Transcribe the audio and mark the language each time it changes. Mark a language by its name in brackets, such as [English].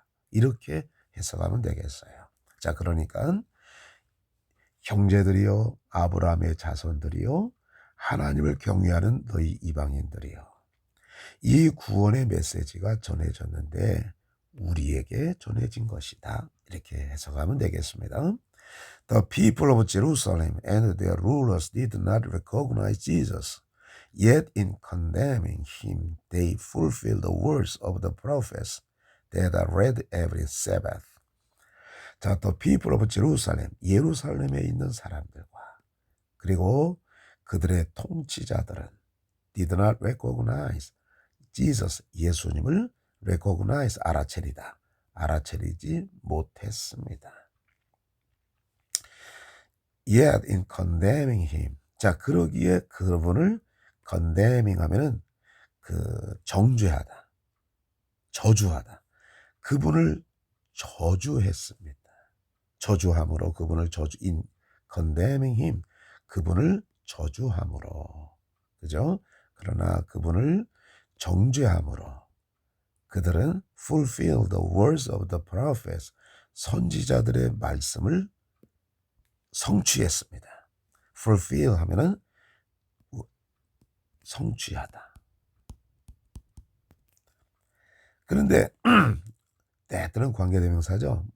[Korean] 이렇게 해석하면 되겠어요. 자, 그러니까 형제들이요, 아브라함의 자손들이요, 하나님을 경외하는 너희 이방인들이요. 이 구원의 메시지가 전해졌는데 우리에게 전해진 것이다. 이렇게 해석하면 되겠습니다. [English] The people of Jerusalem and their rulers did not recognize Jesus. Yet in condemning him, they fulfilled the words of the prophets that are read every Sabbath. [Korean] 자, [English] the people of Jerusalem, [Korean] 예루살렘에 있는 사람들과 그리고 그들의 통치자들은 [English] did not recognize Jesus, [Korean] 예수님을 [English] recognize, [Korean] 알아차리다. 알아차리지 못했습니다. [English] Yet in condemning him. [Korean] 자, 그러기에 그분을 condemning 하면은 정죄하다. 저주하다. 그분을 저주했습니다. 저주함으로 그분을 [English] in condemning him. [Korean] 그분을 저주함으로. 그죠? 그러나 그분을 정죄함으로 그들은 [English] fulfill the words of the prophets. [Korean] 선지자들의 말씀을 성취했습니다. fulfill 하면은 성취하다. 그런데 that는 관계대명사죠.